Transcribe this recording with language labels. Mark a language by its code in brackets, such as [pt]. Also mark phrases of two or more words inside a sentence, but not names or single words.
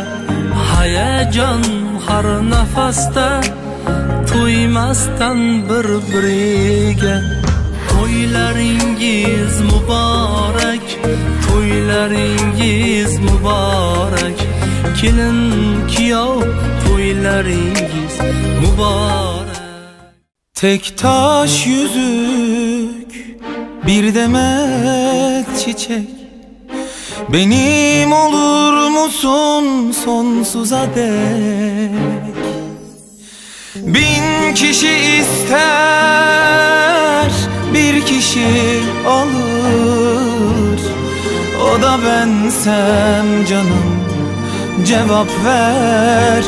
[uz] hayajon har nafasda to'ymasdan bir-biriga To'ylaringiz muborak, to'ylaringiz muborak, kelin kuyov to'ylaringiz muborak. [tr] Tek taş yüzük, bir demet çiçek, benim olur musun sonsuza dek? Bin kişi ister, bir kişi alır, o da bensem canım, cevap ver.